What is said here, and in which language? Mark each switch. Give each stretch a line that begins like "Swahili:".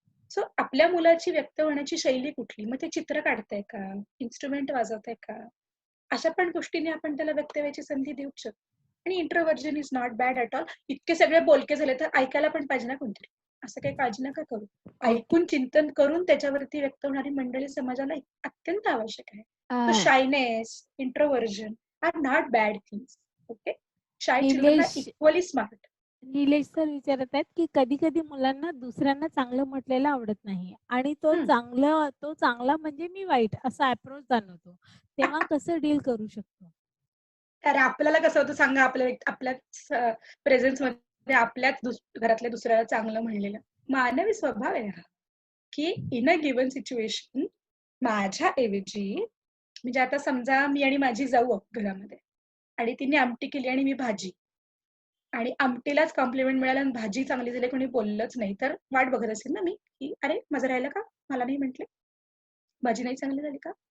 Marathi: So आपल्या मुलाची व्यक्त होण्याची शैली कुठली, मग ते चित्र काढताय का, इन्स्ट्रुमेंट वाजवताय का, अशा पण गोष्टीने आपण त्याला व्यक्त व्हायची संधी देऊ शकतो. आणि
English: Introversion is not bad at all.
Marathi: इतके सगळे बोलके झाले तर ऐकायला पण पाहिजे ना कोणतरी, असं काही काळजी नका करू. ऐकून चिंतन करून त्याच्यावरती व्यक्त होणारी मंडळी समाजाला अत्यंत आवश्यक आहे.
English: So shyness, introversion are not bad things. Okay? Shy children are equally smart.
Marathi: Nilesh sir विचारत आहेत की कधी कधी मुलांना दुसऱ्यांना चांगलं म्हटलेलं आवडत नाही आणि तो चांगला म्हणजे मी वाईट असा अप्रोच जाणवतो, तेव्हा कसं डील करू शकतो? अरे आपल्याला कसं होतं सांगा, आपल्या प्रेझेन्स मध्ये आपल्याच घरातल्या दुसऱ्याला चांगलं म्हणलेलं मानवी स्वभाव आहे हा, की
English: in a given situation
Marathi: माझ्या ऐवजी, म्हणजे आता समजा मी आणि माझी जाऊ घरामध्ये आणि तिने आमटी केली आणि मी भाजी, आणि आमटीलाच कॉम्प्लिमेंट मिळालं आणि भाजी चांगली झाली, कोणी बोललंच नाही, तर वाट बघत असेल ना मी की अरे माझं राहिलं का, मला नाही म्हटले, भाजी नाही चांगली झाली का.